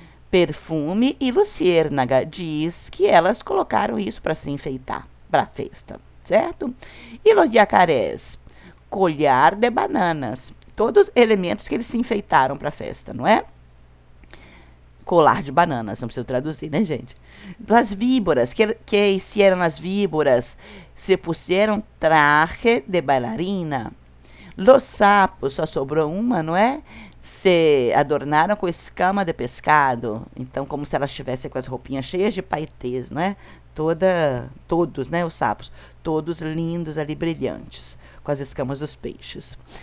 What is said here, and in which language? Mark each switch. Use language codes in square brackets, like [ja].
[pt] Perfume, e Luciérnaga diz que elas colocaram isso para se enfeitar, para a festa, certo? E los yacarés, colhar de bananas, todos elementos que eles se enfeitaram para a festa, não é? Colar de bananas, não preciso traduzir, né, gente? [es] Las víboras, que hicieron las víboras? Se pusieron traje de bailarina. [pt] Los sapos, só sobrou uma, não é? Se adornaram com escama de pescado. Então, como se elas estivessem com as roupinhas cheias de paetês, não é? Todos, né, os sapos, todos lindos ali, brilhantes, com as escamas dos peixes.